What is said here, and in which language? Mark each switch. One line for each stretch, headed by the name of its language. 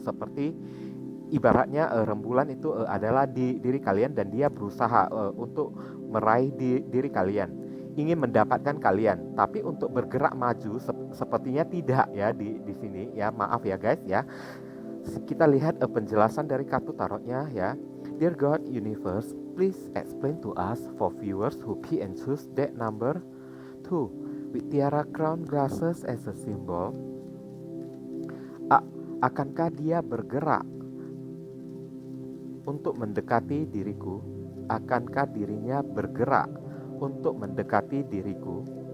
Indonesian: Seperti ibaratnya rembulan itu adalah di diri kalian, dan dia berusaha untuk meraih diri kalian, ingin mendapatkan kalian. Tapi untuk bergerak maju sepertinya tidak ya di sini ya. Maaf ya guys ya. Kita lihat penjelasan dari kartu tarotnya ya.
English: Dear God Universe, please explain to us for viewers who pick and choose that number 2 with tiara crown glasses as a symbol.
Indonesian: Akankah dia bergerak untuk mendekati diriku? Akankah dirinya bergerak untuk mendekati diriku?